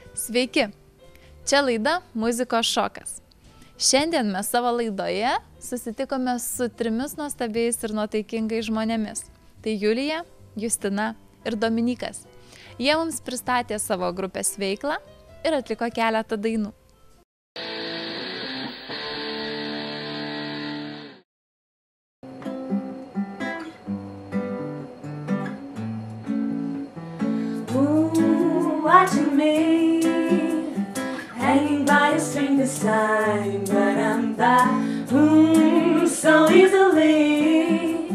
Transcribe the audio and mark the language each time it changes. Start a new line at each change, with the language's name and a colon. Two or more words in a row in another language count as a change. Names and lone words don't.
Lithuanian: Sveiki, čia laida Muzikos šokas. Šiandien mes savo laidoje susitikome su 3 nuostabiais ir nuotaikingais žmonėmis. Tai Julija, Justina ir Dominykas. Jie mums pristatė savo grupės veiklą ir atliko keletą dainų.
English: Watching me, hanging by a string this time, but I'm back so easily.